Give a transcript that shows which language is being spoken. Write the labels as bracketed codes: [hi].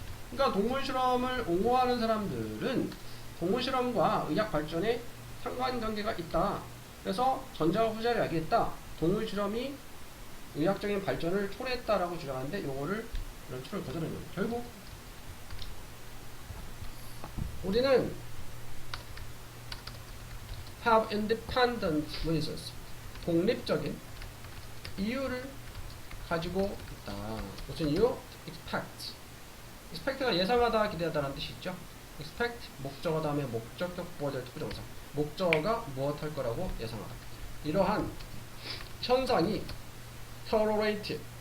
[ko] 그러니까 동물 실험을 옹호하는 사람들은 동물 실험과 의학 발전에 상관관계가 있다. 그래서 전자와 후자를 알겠다. 동물 실험이 의학적인 발전을 초래했다라고 주장하는데 요거를 이런 추론을 거절하는 거예요. 결국 우리는 [en] have independent reasons. [ko] 독립적인 이유를 가지고 있다. 무슨 이유? expect. expect가 예상하다, 기대하다라는 뜻이 있죠. expect, 목적어 다음에 목적격 보어될 투부정사. 목적어가 무엇 할 거라고 예상하다. 이러한 현상이 correlated.